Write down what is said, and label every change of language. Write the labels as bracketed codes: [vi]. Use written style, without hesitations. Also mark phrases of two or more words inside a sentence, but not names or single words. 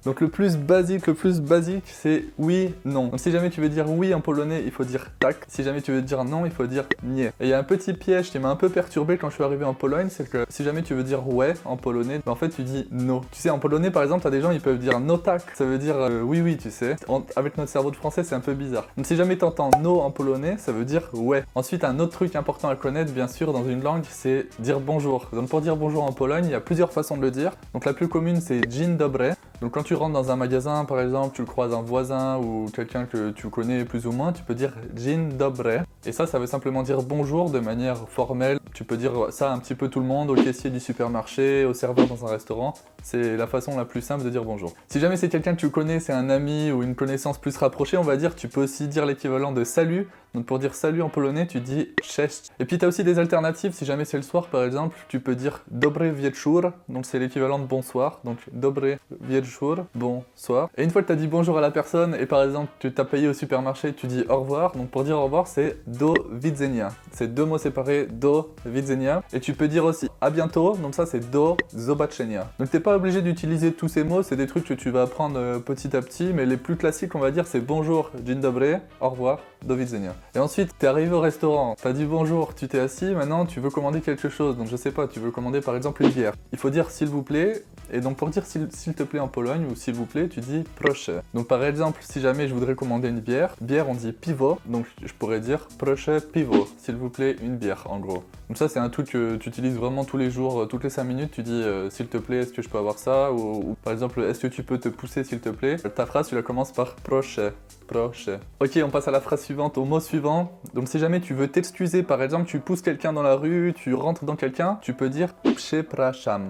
[fr] Donc le plus basique, c'est oui, non. Donc si jamais tu veux dire oui en polonais, il faut dire tak. Si jamais tu veux dire non, il faut dire nie. Et il y a un petit piège qui m'a un peu perturbé quand je suis arrivé en Pologne, c'est que si jamais tu veux dire ouais en polonais, en fait tu dis no. Tu sais, en polonais par exemple, t'as des gens ils peuvent dire [pl] no tak, [fr] ça veut dire oui, tu sais. Avec notre cerveau de français, c'est un peu bizarre. Donc si jamais t'entends no en polonais, ça veut dire ouais. Ensuite, un autre truc important à connaître, bien sûr, dans une langue, c'est dire bonjour. Donc pour dire bonjour en Pologne, il y a plusieurs façons de le dire. Donc la plus commune, c'est [pl] dzień dobry. [fr] Donc quand tu rentres dans un magasin, par exemple, tu croises un voisin ou quelqu'un que tu connais plus ou moins, tu peux dire [pl] dzień dobry. [fr] Et ça veut simplement dire bonjour de manière formelle. Tu peux dire ça un petit peu tout le monde, au caissier du supermarché, au serveur dans un restaurant. C'est la façon la plus simple de dire bonjour. Si jamais c'est quelqu'un que tu connais, c'est un ami ou une connaissance plus rapprochée, on va dire, tu peux aussi dire l'équivalent de salut. Donc pour dire salut en polonais, tu dis cześć. Et puis tu as aussi des alternatives, si jamais c'est le soir par exemple, tu peux dire [pl] dobry wieczór, [fr] donc c'est l'équivalent de bonsoir, donc [pl] dobry wieczór, [fr] bonsoir. Et une fois que tu as dit bonjour à la personne, et par exemple tu t'as payé au supermarché, tu dis au revoir, donc pour dire au revoir c'est [pl] do widzenia. [fr] C'est deux mots séparés, [pl] do widzenia. [fr] Et tu peux dire aussi à bientôt, donc ça c'est [pl] do zobaczenia. [fr] Donc t'es pas obligé d'utiliser tous ces mots, c'est des trucs que tu vas apprendre petit à petit, mais les plus classiques on va dire c'est bonjour, [pl] dzień dobry, [fr] au revoir, [pl] do widzenia. [fr] Et ensuite, t'es arrivé au restaurant, t'as dit bonjour, tu t'es assis, maintenant tu veux commander quelque chose, donc je sais pas, tu veux commander par exemple une bière. Il faut dire s'il vous plaît, et donc pour dire s'il te plaît en Pologne ou s'il vous plaît, tu dis proszę. Donc par exemple, si jamais je voudrais commander une bière on dit piwo, donc je pourrais dire [pl] proszę piwo, [fr] s'il vous plaît une bière en gros. Donc ça c'est un truc que tu utilises vraiment tous les jours, toutes les 5 minutes, tu dis s'il te plaît, est-ce que je peux avoir ça, ou par exemple, est-ce que tu peux te pousser s'il te plaît. Ta phrase tu la commences par proszę. Proszę. Ok, on passe à la phrase suivante, au mot suivant. Donc si jamais tu veux t'excuser, par exemple, tu pousses quelqu'un dans la rue, tu rentres dans quelqu'un, tu peux dire przepraszam.